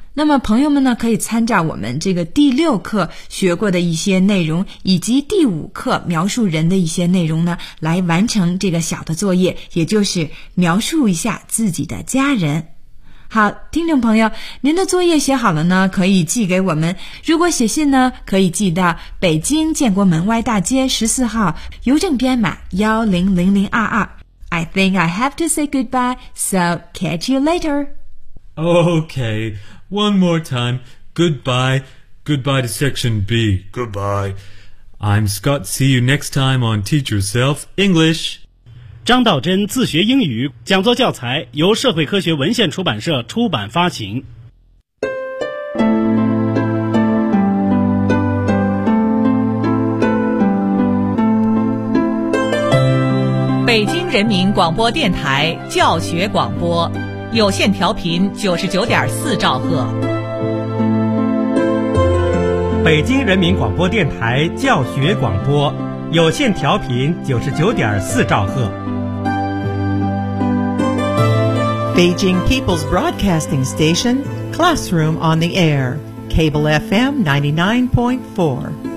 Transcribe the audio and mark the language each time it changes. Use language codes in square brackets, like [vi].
[zh] 那么朋友们呢，可以参照我们这个第六课学过的一些内容，以及第五课描述人的一些内容呢，来完成这个小的作业，也就是描述一下自己的家人。好，听众朋友，您的作业写好了呢，可以寄给我们。如果写信呢，可以寄到北京建国门外大街14号，邮政编码100022。 [en] I think I have to say goodbye, so catch you later. Okay, one more time. Goodbye. Goodbye to section B. Goodbye. I'm Scott. See you next time on Teach Yourself English. [zh] 张道真自学英语讲座教材由社会科学文献出版社出版发行。北京人民广播电台教学广播，有线调频99.4兆赫。北京人民广播电台教学广播，有线调频99.4兆赫。 [en] Beijing People's Broadcasting Station, Classroom on the Air, Cable FM 99.4.